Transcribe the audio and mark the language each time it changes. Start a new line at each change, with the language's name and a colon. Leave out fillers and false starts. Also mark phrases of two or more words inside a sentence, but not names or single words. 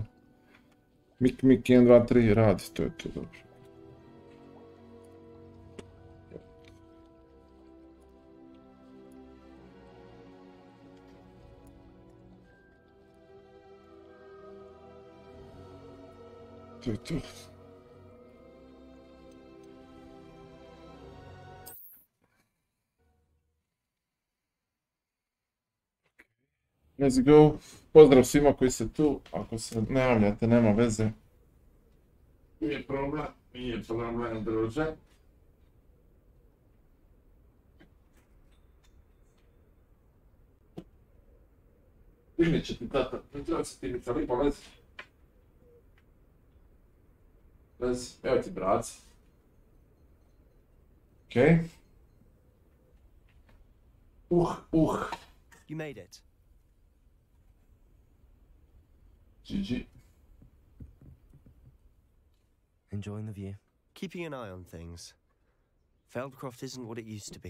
Croatian: Mik, 1, 2, 3, radi, to je to dobro. To je to.
English: Let's go.
Croatian: Pozdrav svima koji ste tu. Ako se ne javljate, nema veze. Nije problem, druže. Primit će ti tata. Ne treba se ti lica lipa, lezi. Lezi, evo ti brac. Okej.
English: You made it. GG. Enjoying the view? Keeping an eye on things. Feldcroft isn't what it used to be.